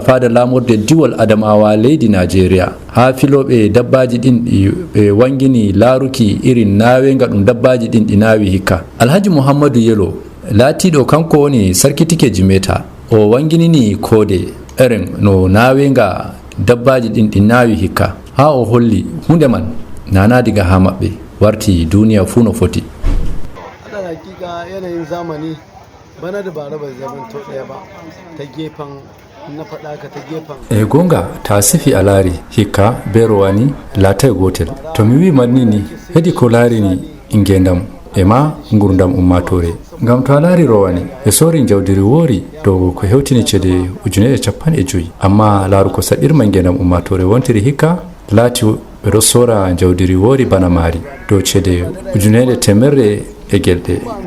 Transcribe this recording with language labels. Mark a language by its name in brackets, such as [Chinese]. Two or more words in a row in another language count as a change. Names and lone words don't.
[Fula] fada lamorde diwol adamawa leydi nigeria ha filoɓe dabbaji ɗin ɓe wangini laaruki irin nawenga ɗum dabbaji ɗin ɗi nawi hikka alhaji muhammadu yelo laatiɗo kanko woni sarkitike jimeta o wanginini koode eren no nawenga dabbaji ɗin ɗi nawi hikka ha o holli hunde man nana diga ha maɓɓe warti duniya fuu no foti. [Hausa] Alal hakika yanayin zamani bana da bara bai zamanto ɗaya ba ta gefen na faɗa ka ta gefen [Fula] gonga ta sifi a laari hikka be rowani laatay gotel to mi wi manni ni hedi ko laarini ngendam e ma gurdam ummatore ngam to a laari rowani ɓe sori jawdiri woori dow ko hewtini ceede 50 amma laaru ko saɗirma ngendam ummatore wontiri hikka laati ɓeɗo sora jawdiri woori bana maari dow ceede 100 e gelɗe.